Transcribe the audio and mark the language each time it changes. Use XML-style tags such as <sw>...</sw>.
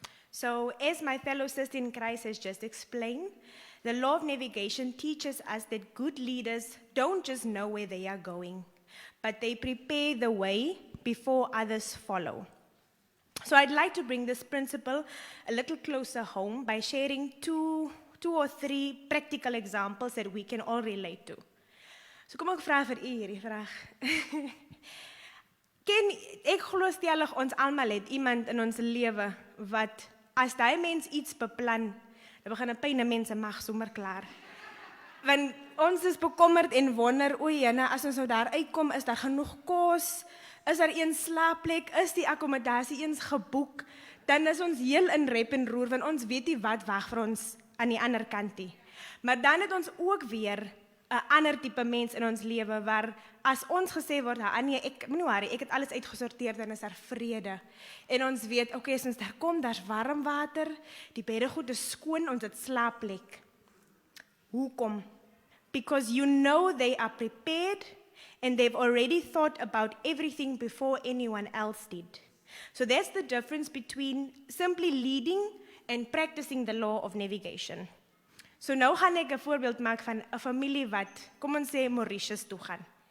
<en>So, as my fellow sister in Christ has just explained, the law of navigation teaches us that good leaders don't just know where they are going, but they prepare the way before others follow. So I'd like to bring this principle a little closer home by sharing two or three practical examples that we can all relate to.</en> <af>So kom ek vra vir u hierdie vraag. Ek glo stellig ons almal het iemand in ons lewe wat as daai mens iets beplan, dan begin 'n pyn 'n mens se mag sommer klaar. Want ons is bekommerd en wonder, o Jene, as ons nou daar uitkom, is daar genoeg kos? Is daar een slaapplek? Is die akkommodasie eens geboek? Dan is ons heel in rep en roer, want ons weet nie wat wag vir ons aan die ander kant nie. Maar dan het ons ook weer 'n ander tipe mens in ons lewe waar as ons gesê word, nee, ek moenie worry, ek het alles uitgesorteer, dan is daar vrede. En ons weet, okay, as ons daar kom, daar's warm water, die beddegoed is skoon, ons het slaapplek. Hoekom?</af> <en>Because you know they are prepared and they've already thought about everything before anyone else did. So that's the difference between simply leading and practicing the law of navigation.</en> <af>So nou gaan ek 'n voorbeeld maak van 'n familie wat, kom ons sê, Mauritius toe gaan.</af>